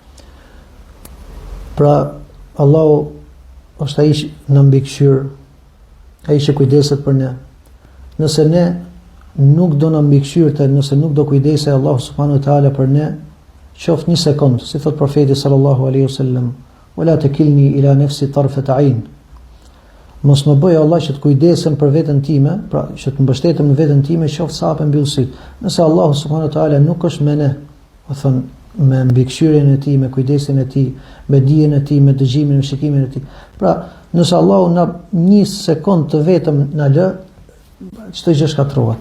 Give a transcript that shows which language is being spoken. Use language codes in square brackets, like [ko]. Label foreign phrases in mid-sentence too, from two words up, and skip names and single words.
[sq] Pra Allahu është ai që na mbikëqyr, ai që kujdeset për ne. Nëse ne nuk do na mbikëqyrte, nëse nuk do kujdesej Allahu [ar] سبحانه وتعالى [sq] për ne, qoftë një sekond, si thot profeti [ar] صلى الله عليه وسلم, "ولا تكلني إلى نفسي طرفة عين." [sq] Mos më bëj Allah që të kujdesem për veten time, pra që të mbështetem në veten time, qoftë sa hapem mbyll syt. Nëse Allahu [ar] سبحانه وتعالى [sq] nuk është me ne, do thon me mbikëqyrjen e tij, me kujdesin e tij, me dijen e tij, me dëgjimin, me shikimin e tij. Pra, nëse Allahu na një sekond të vetëm na lë, çdo gjë shkatërrohet.